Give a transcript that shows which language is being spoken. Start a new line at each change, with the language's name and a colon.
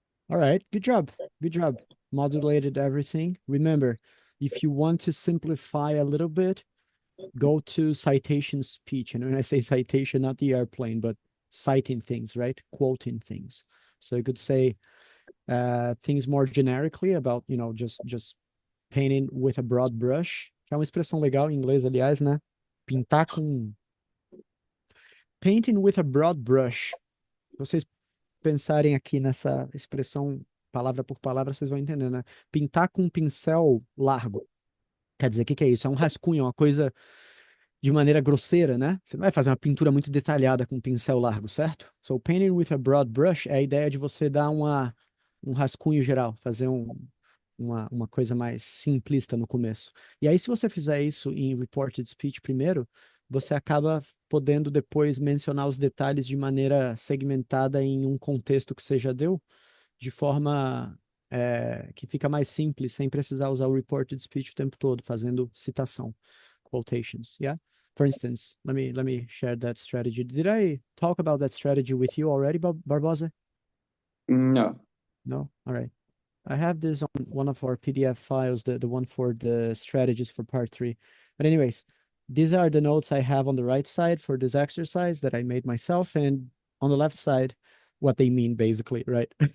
English: All right. Good job. Good job. Modulated everything. Remember, if you want to simplify a little bit, go to citation speech. And when I say citation, not the airplane, but citing things, right? Quoting things. So you could say, things more generically about, you know, just painting with a broad brush,
Portuguese: que é uma expressão legal em inglês, aliás, né? Pintar com...
English: Painting with a broad brush.
Portuguese: Vocês pensarem aqui nessa expressão, palavra por palavra, vocês vão entender, né? Pintar com um pincel largo. Quer dizer, o que que é isso? É um rascunho, é uma coisa de maneira grosseira, né? Você não vai fazer uma pintura muito detalhada com um pincel largo, certo?
English: So, painting with a broad brush
Portuguese: é a ideia de você dar um rascunho geral, fazer uma coisa mais simplista no começo. E aí, se você fizer isso em reported speech primeiro, você acaba podendo depois mencionar os detalhes de maneira segmentada em um contexto que você já deu, de forma que fica mais simples, sem precisar usar o reported speech o tempo todo, fazendo citação, quotations, yeah?
English: For instance, let me share that strategy. Did I talk about that strategy with you already, Barbosa? No. No? All right. I have this on one of our PDF files, the one for the strategies for part 3. But anyways, these are the notes I have on the right side for this exercise that I made myself, and on the left side, what they mean basically, right?